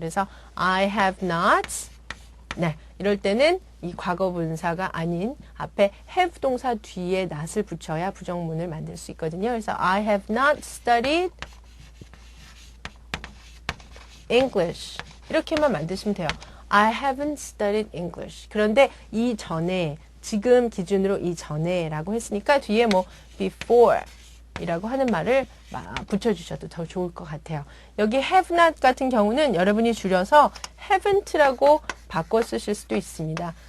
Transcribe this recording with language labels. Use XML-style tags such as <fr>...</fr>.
<ko>그래서 I have not 네, 이럴 때는 이 과거 분사가 아닌 앞에 have 동사 뒤에 not을 붙여야 부정문을 만들 수 있거든요.</ko> <en>그래서 I have not studied English</en> <ko>이렇게만 만드시면 돼요.</ko> <en>I haven't studied English.</en> <ko>그런데 이 전에 지금 기준으로 이 전에라고 했으니까 뒤에 뭐 before 이라고 하는 말을 붙여주셔도 더 좋을 것 같아요. 여기 have not 같은 경우는 여러분이 줄여서 haven't라고 바꿔 쓰실 수도 있습니다.</ko>